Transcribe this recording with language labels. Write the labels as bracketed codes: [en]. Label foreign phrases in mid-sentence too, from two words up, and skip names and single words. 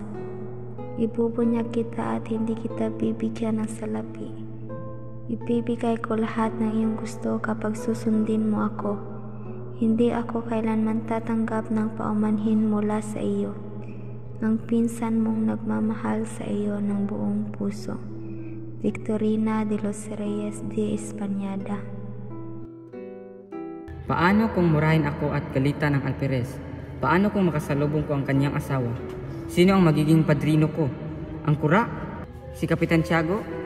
[tl] Ibubunyag kita at hindi kita bibigyan ng salapi. Ibibigay ko lahat ng iyong gusto kapag susundin mo ako. Hindi ako kailanman tatanggap ng paumanhin mula sa iyo. Ang pinsan mong nagmamahal sa iyo ng buong puso. Victorina de los Reyes de Españada. Paano kung murahin ako at galitan ng alperes? Paano kung makasalubong ko ang kanyang asawa? Sino ang magiging padrino ko? Ang kura? Si Kapitan Tiago?